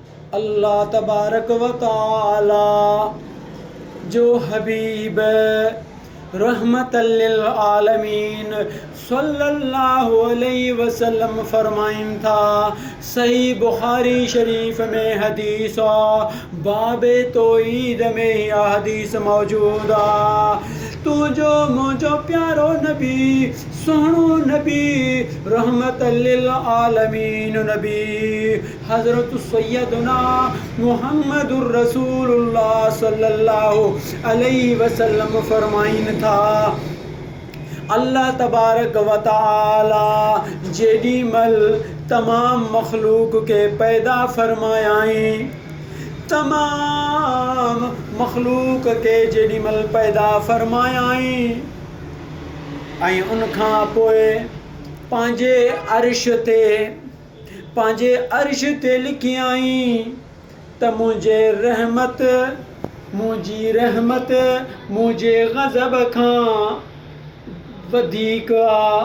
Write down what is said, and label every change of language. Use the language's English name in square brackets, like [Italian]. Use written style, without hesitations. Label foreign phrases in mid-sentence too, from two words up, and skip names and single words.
[Arabic] الله تبارك وتعالى [Sindhi] जो हबीब [Arabic] رحمة للعالمين صلى الله عليه وسلم [Sindhi] फरमाइन था। सही बुखारी शरीफ में हदीस बाबे तौहीद में यह हदीस मौजूद आ। तू जो मुझो प्यारो नबी सोहणो नबी [Arabic] رحمة للعالمين [Sindhi] नबी हज़रत [Arabic] سيدنا محمد رسول الله صلى الله عليه وسلم [Sindhi] फरमाइन था। अल्लाह [Arabic] تبارك وتعالى [Sindhi] जेडी मल तमाम मखलूक के पैदा फरमायाई, तमाम मखलूक के जेडी मल पैदा फरमायाई ऐं उनखां पोइ पंहिंजे अर्श ते लिखियाई त मुंहिंजी रहमत मुंहिंजे ग़ज़ब खां वधीक आ।